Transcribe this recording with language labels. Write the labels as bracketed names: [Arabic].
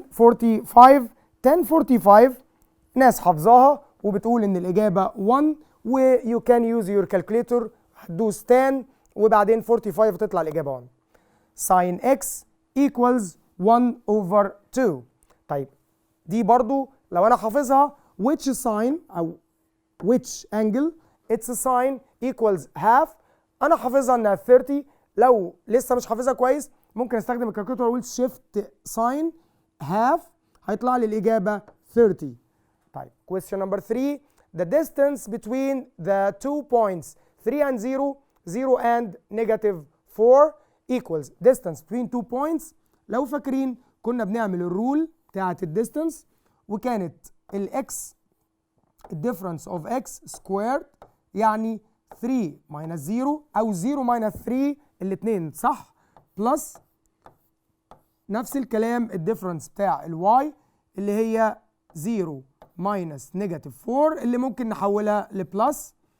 [Arabic] 10:45 ناس حافظاها وبتقول إن الإجابة 1 و [English] you can use your calculator. [Arabic] هتدوس 10 وبعدين 45 تطلع الإجابة 1. [English] sin x equals 1/2. [Arabic] طيب دي برضو لو أنا حافظها which sign أو [English] which angle its sign equals half. [Arabic] أنا حافظها إنها 30. لو لسه مش حافظها كويس ممكن استخدم الكالكوليتور واقول [English] shift sign half [Arabic] هيطلع لي الإجابة 30. [English] طيب question number 3. the distance between the 2 points 3 and 0 and -4 equals distance between 2 points. [Arabic] لو فاكرين كنا بنعمل الرول بتاعة الديستانس وكانت الاكس الديفرنس اوف اكس سكويرد يعني 3 minus 0 او 0 minus 3 الاثنين صح، بلس نفس الكلام الديفرنس بتاع الواي اللي هي 0 minus -4 اللي ممكن نحولها لبلس.